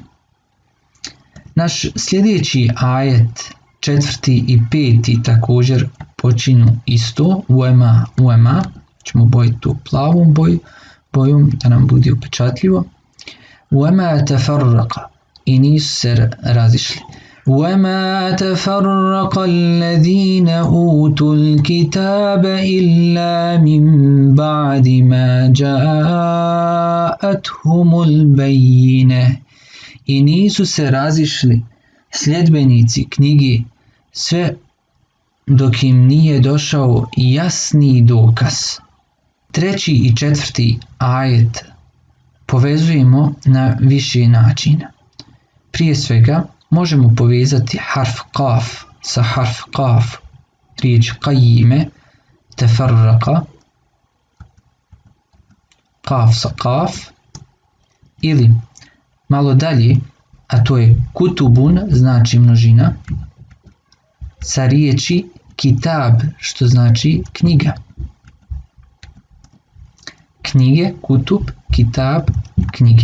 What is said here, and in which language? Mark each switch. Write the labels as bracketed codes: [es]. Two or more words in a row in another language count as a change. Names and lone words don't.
[bs] Naš sljedeći ajet, 4. i 5. također počinju isto, uema, ćemo bojiti tu plavom bojom da nam bude upečatljivo. [ar] وما تفرق, [bs] i nisu se razišli. [ar] وَمَا تَفَرَّقَ الَّذِينَ أُوتُوا الْكِتَابَ إِلَّا مِنْ بَعْدِ مَا جَاءَتْهُمُ الْبَيِّنَةُ. [bs] I nisu se razišli sljedbenici knjige sve dok im nije došao jasni dokaz. 3. i 4. ajet povezujemo na više načina. Prije svega možemo povezati [ar] حرف كاف [bs] sa [ar] حرف كاف, [bs] riječ qayyime, tafarraqa, kaf sa kaf, ili malo dalje, a to je kutubun, znači množina, sa riječi kitab, što znači knjiga. Knjige, kutub, kitab, knjige.